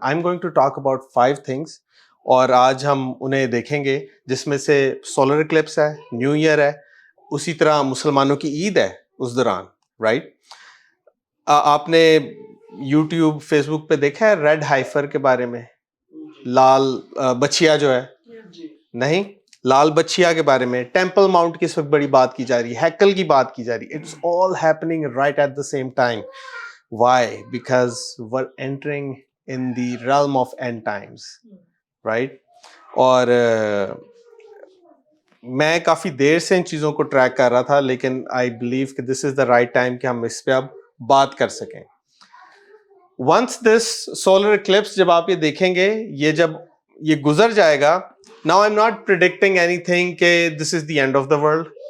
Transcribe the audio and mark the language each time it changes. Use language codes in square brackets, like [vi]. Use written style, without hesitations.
[en] I am going to talk about 5 things, [ur] اور آج ہم انہیں دیکھیں گے، جس میں سے سولر ایکلپس ہے، نیو ایئر ہے، اسی طرح مسلمانوں کی عید ہے اس دوران، رائٹ؟ آپ نے یوٹیوب فیس بک پہ دیکھا ہے ریڈ ہائفر کے بارے میں؟ لال بچیا جو ہے، نہیں، لال بچیا کے بارے میں. ٹیمپل ماؤنٹ کی اس وقت بڑی بات کی جا رہی ہے، ہیکل کی بات کی جا رہی ہے. [en] It's all happening right at the same time. [ur] Y? Because [en] we're entering in the realm of end times, right? [ur] اور میں کافی دیر سے ان چیزوں کو ٹریک کر رہا تھا، لیکن [en] I believe [ur] کہ [en] this is the right time [ur] کہ ہم اس پہ اب بات کر سکیں. [en] once this solar eclipse, [ur] جب آپ یہ دیکھیں گے، یہ جب یہ گزر جائے گا، [en] Now I am not predicting anything کہ this is the end of the world.